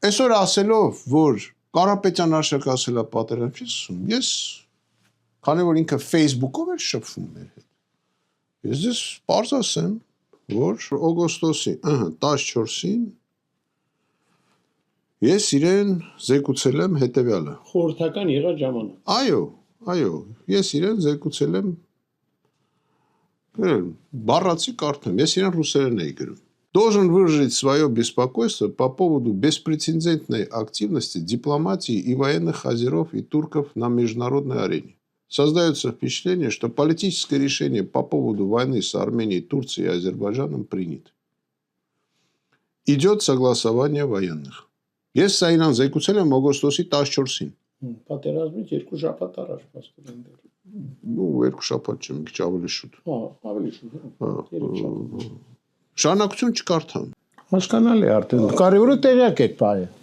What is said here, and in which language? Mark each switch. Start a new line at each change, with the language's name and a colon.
Armenian: Այսօր ասելով, որ Կարապետյան Արշակ ասել է պատերազմ չի սկսում, ես քանի որ ինքը Facebook-ով էր շփվում մեր հետ։ Ես դες պարզ ասեմ, որ օգոստոսի 14-ին ես իրեն զեկուցել եմ հետևյալը։ Խորհրդական եղած ժամանակ։ Այո, ես իրեն զեկուցել եմ բառացի կարդում, ես իրեն ռուսերեն էի գրում։
Russian: Должен выразить свое беспокойство по поводу беспрецедентной активности дипломатии и военных азеров и турков на международной арене. Создается впечатление, что политическое решение по поводу войны с Арменией, Турцией и Азербайджаном принято. Идет согласование военных.
Armenian: Ես սա իրան զեկուցել եմ օգոստոսի 14-ին։ Պատերազմից 2 շաբաթ առաջ փաստորեն դեռ։ Ну, 2 շաբաթ չէ, մի քիչ ավելի շուտ։ Ավելի շուտ։ Շարունակություն չկարդամ։ Հասկանալի արդեն։ Կարևորը տեղյակ եք բայը։